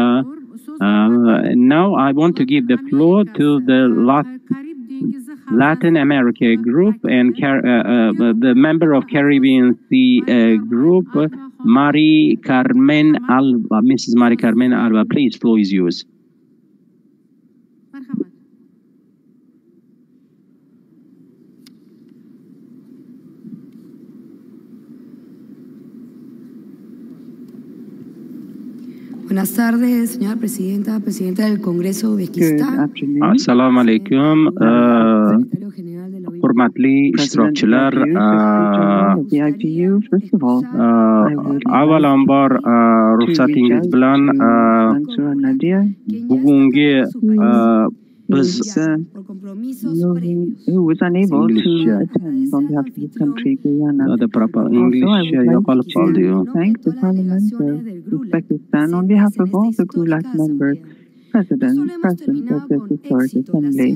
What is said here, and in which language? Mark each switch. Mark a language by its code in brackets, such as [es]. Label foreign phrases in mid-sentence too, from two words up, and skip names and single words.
[en] Now I want to give the floor to the Latin America group and the member of Caribbean Sea group, Mari Carmen Alba. Mrs. Mari Carmen Alba, please, floor is yours. [es] Buenas tardes, señora presidenta, presidenta del Congreso de Uzbekistan. [ar] السلام عليكم. [uz] Hurmatli ishtirokchilar, avvalambor ruxsatingiz bilan bugungi biz [en] who was unable to attend on behalf of his country, Guyana. The proper English, thank the Parliament of Uzbekistan on behalf of all the GULAC members, President of this historic assembly.